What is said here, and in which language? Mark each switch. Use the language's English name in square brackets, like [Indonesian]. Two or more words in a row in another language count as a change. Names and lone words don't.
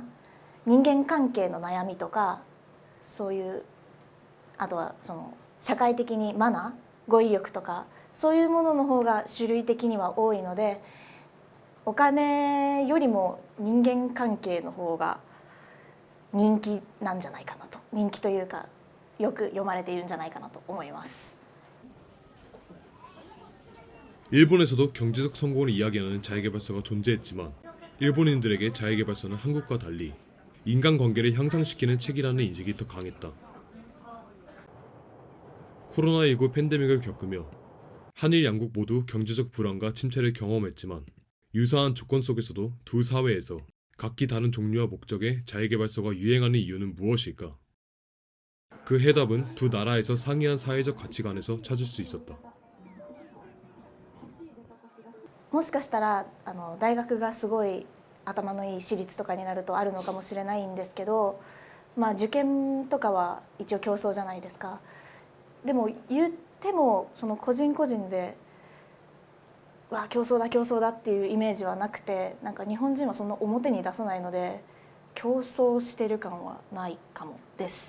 [Japanese] 人間関係の悩みとか、そういうあとはその社会的にマナー、語彙力とかそういうものの方が種類的には多いので、お金よりも人間関係の方が人気なんじゃないかなと、人気というかよく読まれているんじゃないかなと思います。 [Korean] 일본에서도 경제적 성공을 이야기하는 자회계발서가 존재했지만 일본인들에게 자회계발서는 한국과 달리 인간관계를 향상시키는 책이라는 인식이 더 강했다. 코로나19 팬데믹을 겪으며 한일 양국 모두 경제적 불안과 침체를 경험했지만 유사한 조건 속에서도 두 사회에서 각기 다른 종류와 목적의 자회계발서가 유행하는 이유는 무엇일까? 그 해답은 두 나라에서 상이한 사회적 가치관에서 찾을 수 있었다. [Japanese] もしかしたら大学がすごい頭のいい私立とかになるとあるのかもしれないんですけど、受験とかは一応競争じゃないですか。でも言ってもその個人個人でわあ競争だ競争だっていうイメージはなくて、なんか日本人はそんな表に出さないので競争してる感はないかもです。